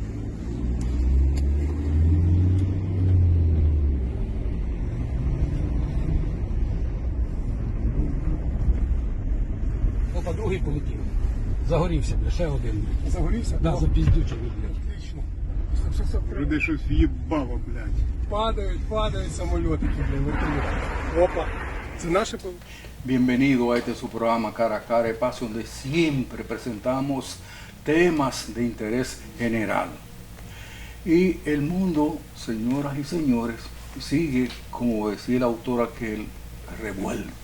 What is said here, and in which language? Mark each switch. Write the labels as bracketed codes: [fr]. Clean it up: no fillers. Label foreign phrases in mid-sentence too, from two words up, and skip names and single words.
[uk] Опа, другий полетів. Загорівся, бля, ще один. Загорівся? Да, О, запіздючий, бля. [ru] отлично. Все, [uk] Люди щось їбало, блядь. Падають самолітики, блядь, вертольоти. Опа. Це наші [es] Bienvenido a este su programa Cara a Cara de Paz, donde siempre presentamos temas de interés general. Y el mundo, señoras y señores, sigue, como decía el autor aquel, revuelto.